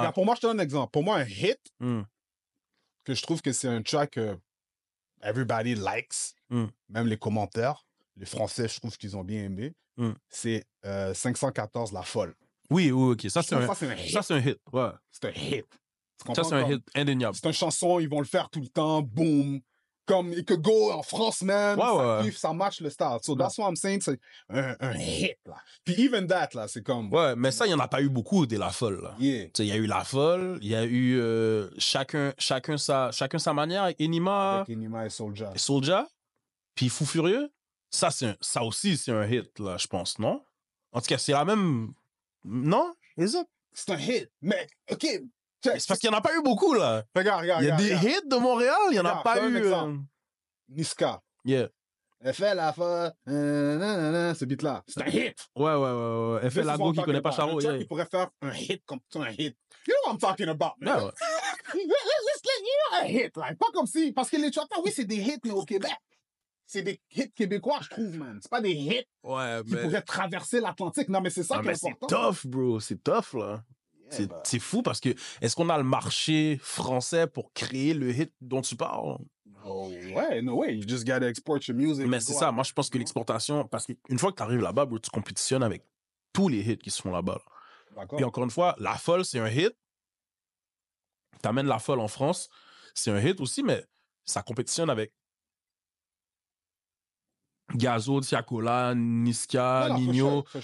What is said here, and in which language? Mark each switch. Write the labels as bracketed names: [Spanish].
[French] Regarde, pour moi, je te donne un exemple. Pour moi, un hit, que je trouve que c'est un track que [English] everybody likes, [French] même les commentaires, les Français, je trouve qu'ils ont bien aimé, c'est 514 La Folle. Oui, ok. Ça, c'est un hit. Ça, c'est un hit, ouais. C'est un hit. Ça, c'est un hit indéniable. C'est une chanson, ils vont le faire tout le temps, boom. Comme il [English] could go [French] en France, man. Ça match le style. [English] So that's what I'm saying, [French] c'est un hit, là. Puis [English] even that, [French] là, c'est comme... Ouais, mais ça, il n'y en a pas eu beaucoup, des La Folle, là. [English] Yeah. [French] Il y a eu La Folle, il y a eu chacun sa manière, avec Enima. Avec Enima et Soulja. Puis Fou Furieux. Ça aussi, c'est un hit, là, je pense, non? En tout cas, c'est la même... Non? C'est un hit. Mais, OK... C'est parce qu'il n'y en a pas eu beaucoup, là. Regarde. Il y a des hits de Montréal, il n'y en a pas eu... Niska. [English] Yeah. [French] Elle fait la folle, ce beat-là. C'est un hit. Ouais. Elle fait la go qui connaît pas Charo. Il pourrait faire un hit comme un hit. [English] You know what I'm talking about, man. Yeah, Let's get [French] un hit, like. Pas comme si... Parce que les tracks, oui, c'est des hits, mais au Québec. C'est des hits québécois, je trouve, man. C'est pas des hits qui pourraient traverser l'Atlantique. Non, mais c'est ça qui est important. C'est tough, bro. C'est tough, là. C'est fou parce que est-ce qu'on a le marché français pour créer le hit dont tu parles? Oh, ouais, [English] no way. You just gotta export your music. [French] Mais c'est ça. Moi, je pense que l'exportation, parce qu'une fois que tu arrives là-bas, bro, tu compétitionnes avec tous les hits qui se font là-bas. D'accord. Puis encore une fois, La Folle, c'est un hit. T'amènes La Folle en France, c'est un hit aussi, mais ça compétitionne avec Gazo, Tiakola, Niska, Nino.